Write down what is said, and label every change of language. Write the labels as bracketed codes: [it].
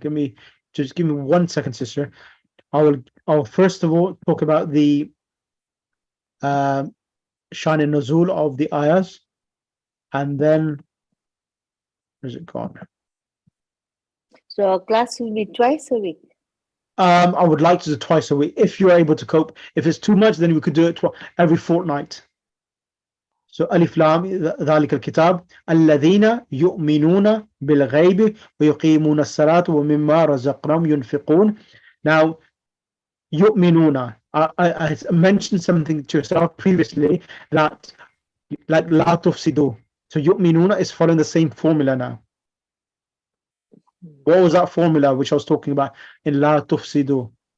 [en] Give me 1 second, sister. I'll first of all talk about the Shan and Nuzul of the ayahs, and then where's it gone? So our class will be twice a week. I would like to do twice a week if you're able to cope. If it's too much, then we could do it every fortnight. So Alif Lam [ar] ذلك الكتاب الذين يؤمنون بالغيب ويقيمون الصلاة ومما رزقناهم ينفقون. [en] Now, يؤمنون. I mentioned something to yourself previously that like [ar] لا تفسدوا. [en] So يؤمنون is following the same formula now. What was that formula which I was talking about in [ar] لا تفسدوا?